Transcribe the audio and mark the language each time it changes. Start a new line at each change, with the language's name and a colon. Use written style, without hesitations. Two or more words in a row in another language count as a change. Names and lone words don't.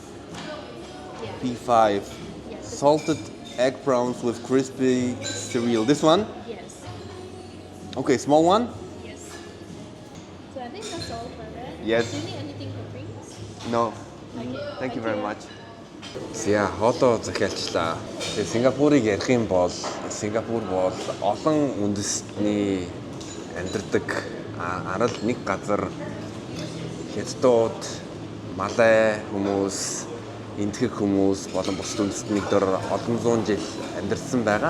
English: Yeah. P5. Yes. Salted egg prawns with crispy cereal. This one? Yes. Okay, small one? Yes. So I think that's all for that. Yes. Do you need anything for drinks? No. Okay. Thank you very much.
Mongolian: За хоолоо захиалчлаа. Тэгээ Сингапурыг ярих юм бол Сингапур бол олон үндэстний амьдардаг арал нэг газар хятадууд, малай хүмүүс, энтхэг хүмүүс болон бусад үндэстний дор олон зуун жил амьдарсан байгаа.